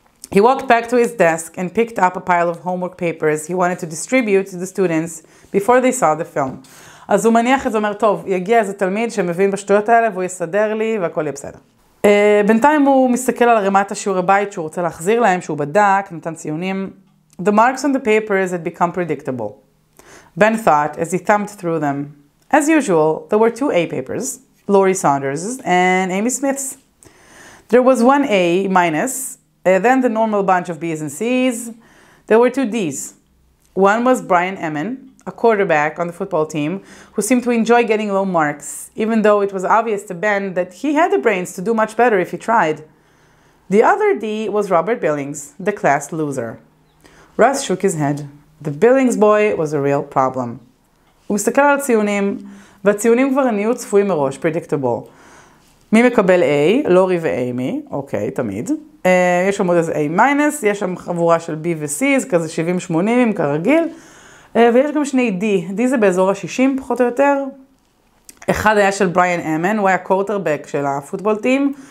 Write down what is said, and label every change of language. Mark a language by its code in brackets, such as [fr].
[en] He walked back to his desk and picked up a pile of homework papers he wanted to distribute to the students before they saw the film. [he] אז הוא מניח את זה, אומר, טוב, יגיע איזה תלמיד שמבין בשטויות האלה והוא יסדר לי והכל יהיה בסדר. בינתיים הוא מסתכל על רמת השיעורי בית שהוא רוצה להחזיר להם, שהוא בדק, נתן ציונים. [en] The marks on the papers had become predictable. Ben thought as he thumbed through them. As usual, there were 2 A papers, Lori Saunders's and Amy Smith's. There was one A minus Then the normal bunch of B's and C's. There were 2 D's. One was Brian Emin, a quarterback on the football team, who seemed to enjoy getting low marks, even though it was obvious to Ben that he had the brains to do much better if he tried. The other D was Robert Billings, the class loser. Russ shook his head. The Billings boy was a real problem. [he] הוא מסתכל על הציונים, והציונים כבר נהיו צפויים מראש, predictable. מי מקבל A? לורי ואימי, אוקיי, תמיד. יש שם עוד איזה A-, יש שם חבורה של B ו-C, זה כזה 70-80 כרגיל. ויש גם 2 D. D זה באזור ה-60 פחות או יותר. אחד היה של בריאן אמן, הוא היה קורטרבק של הפוטבול טים.